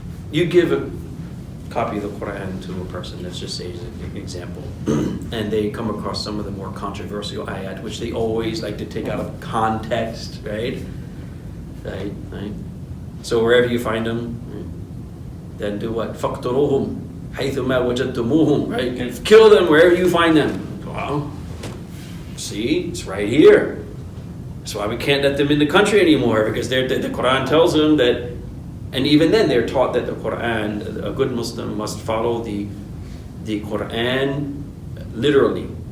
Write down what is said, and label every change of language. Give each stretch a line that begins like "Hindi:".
English: You give a copy of the Quran to a person, let's just say as an example, and they come across some of the more controversial ayat, which they always like to take out of context, right? Right? So wherever you find them, then do what?
Arabic: فَاقْتُلُوهُمْ حَيْثُ مَا وَجَدْتُمُوهُم, right?
English: Kill them wherever you find them. Well, see, it's right here. That's why we can't let them in the country anymore, because the Quran tells them that, and even then they're taught that the Quran, a good Muslim must follow the Quran literally.